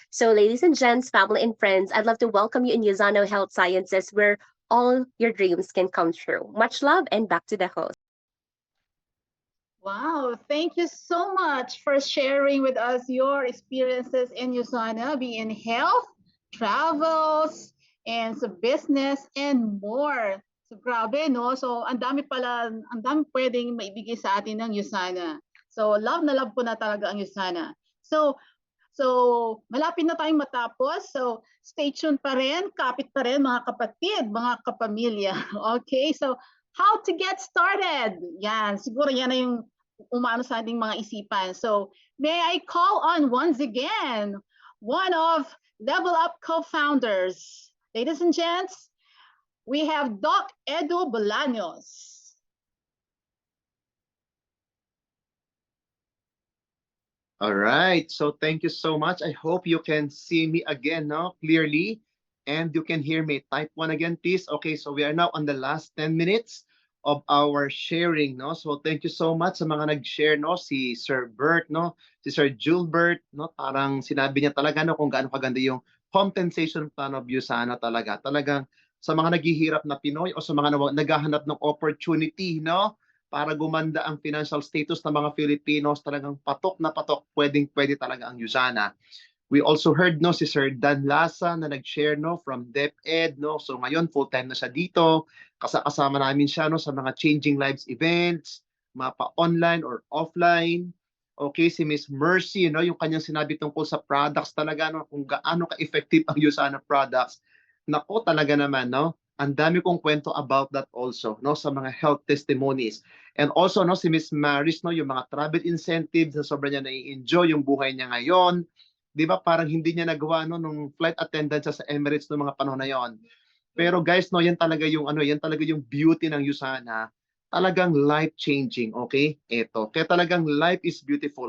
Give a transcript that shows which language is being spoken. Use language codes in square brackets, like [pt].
[en] So ladies and gents, family and friends, I'd love to welcome you in USANA Health Sciences, where all your dreams can come true. Much love, and back to the host. Wow, thank you so much for sharing with us your experiences in USANA, be in health, travels, and [tl] sa business, [en] and more. [tl] So grabe, no? So ang dami pwedeng maibigay sa atin ng USANA. So love na love ko na talaga ang USANA. So malapit na tayong matapos. So stay tuned pa rin, kapit pa rin mga kapatid, mga kapamilya. [en] Okay, so how to get started? [tl] Yan, siguro yan na yung umano sa ating mga isipan. [en] So may I call on once again one of Level Up co-founders. Ladies and gents, we have Doc Edu Bolaños. All right. So thank you so much. I hope you can see me again, no? Clearly. and you can hear me, type 1 again, please. Okay, so we are now on the last 10 minutes of our sharing, no? So thank you so much [tl] sa mga nag-share, no? Si Sir Bert, no? Si Sir Gilbert, no? Parang sinabi niya talaga, no, kung gaano kaganda yung compensation plan of USANA talaga. Talagang sa mga naghihirap na Pinoy o sa mga naghahanap ng opportunity, no? Para gumanda ang financial status ng mga Filipinos, talagang patok na patok, pwedeng-pwede talaga ang USANA. [en] We also heard, no, si Sir Dan Lasa [tl] na nag-share, [en] no, from DepEd, no. [tl] So ngayon full-time na siya dito. Kasama namin siya, no, sa mga Changing Lives events, mapa online or offline. Okay, si Miss Mercy, no, yung kanyang sinabi tungkol sa products talaga, no, kung gaano ka-effective ang USANA products. Nako, talaga naman, no. Ang dami kong kwento [en] about that also, [tl] no, sa mga health testimonies. And also, no, si Miss Maris, no, yung mga travel incentives na sobrang niya nai-enjoy yung buhay niya ngayon. 'Di ba parang hindi niya nagawa, no, nung flight attendant siya sa Emirates noong mga panahon na 'yon. Pero guys, no, yan talaga yung yan talaga yung beauty ng USANA. Talagang life-changing, okay? Ito. Kaya talagang [en] life is beautiful.